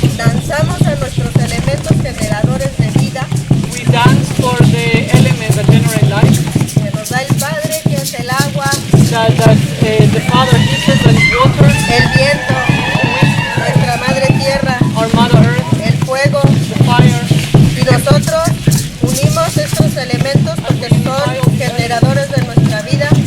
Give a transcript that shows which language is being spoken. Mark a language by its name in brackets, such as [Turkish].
[Spanish] danzamos a nuestros elementos generadores de vida [English] We dance for the element that generate life. [Spanish] que nos da el Padre, que es el agua, [English] That the Father gives us, that is water, [Spanish] el viento, nuestra Madre Tierra, [English] our Mother Earth, [Spanish] el fuego. [English] the fire. [Spanish] Y nosotros unimos estos elementos porque son generadores de nuestra vida,